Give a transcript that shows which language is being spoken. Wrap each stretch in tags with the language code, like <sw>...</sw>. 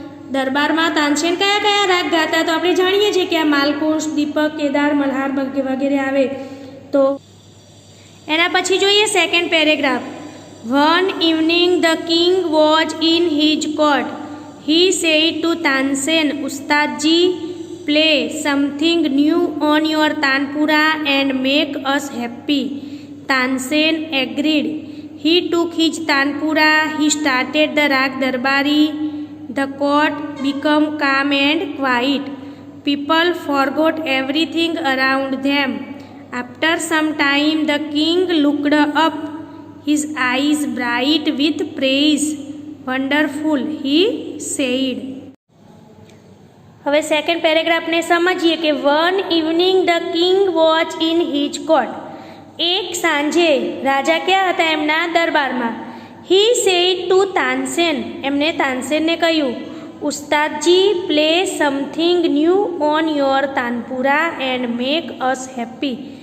<gu>દરબારમાં તાનસેન કયા કયા રાગ ગાતા? તો આપણે જાણીએ છીએ કે આ માલકુંશ, દીપક, કેદાર, મલ્હાર વગેરે આવે. તો એના પછી જોઈએ second paragraph.</gu> <en>One evening the king was in his court. He said to Tansen, Ustadji play something new on your tanpura and make us happy. Tansen agreed. He took his tanpura. He started the rag darbari. The court became calm and quiet. People forgot everything around them. After some time, the king looked up, his eyes bright with praise. Wonderful, he said.</en> <gu>હવે second પેરેગ્રાફને સમજીએ કે</gu> <en>One evening the king was in his court.</en> <gu>એક સાંજે રાજા ક્યાં હતા? એમના દરબારમાં.</gu> <en>he said to Tansen,</en> <gu>એમને તાનસેનને કહ્યું,</gu> <en>Ustadji, play something new on your tanpura and make us happy.</en>